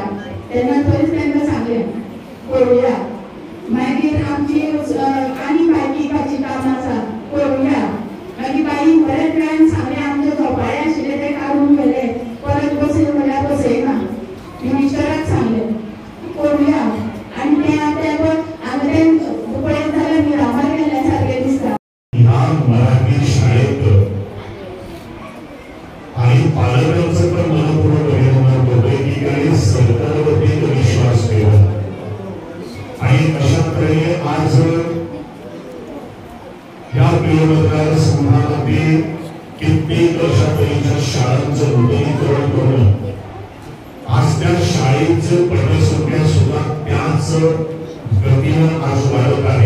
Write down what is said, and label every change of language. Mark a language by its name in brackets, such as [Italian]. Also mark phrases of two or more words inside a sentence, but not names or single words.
[Konkani] तेन्ना थंयच तांकां सांगलें करुया. मागीर आमची आनी बायकीकाची कामां आसा, करुया. मागीर बाईन बरेच वेळान सांगलें आमचे झोपाळे आशिल्ले ते काडून गेले, परत बसय म्हळ्यार बसयना. मिनिस्टराक सांगलें करुया. आनी ते आतां हांगा तें पळयत जाल्यार मिरामार गेल्या सारकें दिसता. [Marathi] ह्या मराठी शाळेत आणि पालकांचं पण मनपूर्वक अभिनंदन करतोय की काही सरकारवरती विश्वास ठेवला आणि अशा तऱ्हेने आज या मतदार संघामध्ये कित्येक वर्षापर्यंतच्या शाळांचं नूतनीकरण करून आज त्या शाळेचं पटसंख्या सुद्धा त्याच गतीनं आज वाढत आहे.